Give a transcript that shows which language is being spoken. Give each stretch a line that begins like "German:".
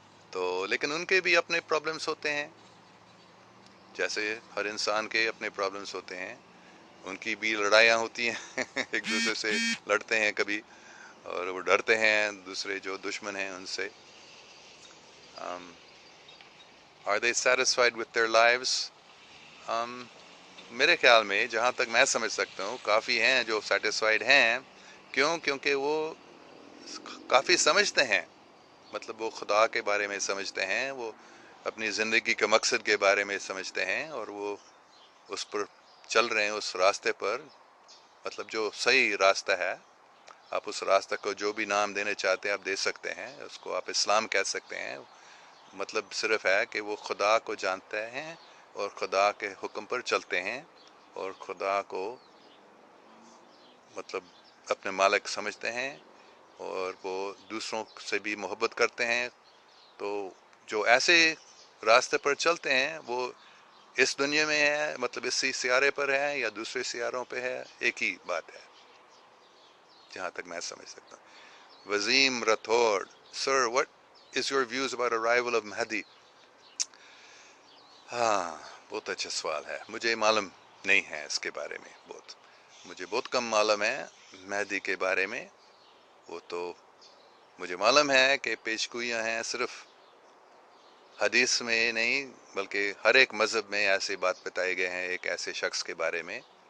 Urdu: تو لیکن ان کے بھی اپنے پرابلمس ہوتے ہیں, جیسے ہر انسان کے اپنے پرابلمس ہوتے ہیں. ان کی بھی لڑائیاں ہوتی ہیں ایک دوسرے سے لڑتے ہیں کبھی, اور وہ ڈرتے ہیں دوسرے جو دشمن ہیں ان سے.
English: Are they satisfied with their lives?
Urdu: میرے خیال میں جہاں تک میں سمجھ سکتا ہوں کافی ہیں جو سیٹسفائیڈ ہیں. کیوں؟ کیونکہ وہ کافی سمجھتے ہیں. مطلب وہ خدا کے بارے میں سمجھتے ہیں, وہ اپنی زندگی کے مقصد کے بارے میں سمجھتے ہیں, اور وہ اس پر چل رہے ہیں, اس راستے پر. مطلب جو صحیح راستہ ہے, آپ اس راستہ کو جو بھی نام دینے چاہتے ہیں آپ دے سکتے ہیں. اس کو آپ اسلام کہہ سکتے ہیں. مطلب صرف ہے کہ وہ خدا کو جانتے ہیں اور خدا کے حکم پر چلتے ہیں, اور خدا کو مطلب اپنے مالک سمجھتے ہیں, اور وہ دوسروں سے بھی محبت کرتے ہیں. تو جو ایسے راستے پر چلتے ہیں وہ اس دنیا میں ہے, مطلب اسی سیارے پر ہے یا دوسرے سیاروں پہ ہے, ایک ہی بات ہے جہاں تک میں سمجھ سکتا ہوں.
English: Waseem Rathore, sir what is your views about arrival of Mahdi?
Urdu: ہاں, بہت اچھا سوال ہے. مجھے معلوم نہیں ہے اس کے بارے میں, مجھے بہت کم معلوم ہے مہدی کے بارے میں. وہ تو مجھے معلوم ہے کہ پیشگوئیاں ہیں, صرف حدیث میں نہیں بلکہ ہر ایک مذہب میں ایسی بات بتائے گئے ہیں ایک ایسے شخص کے بارے میں.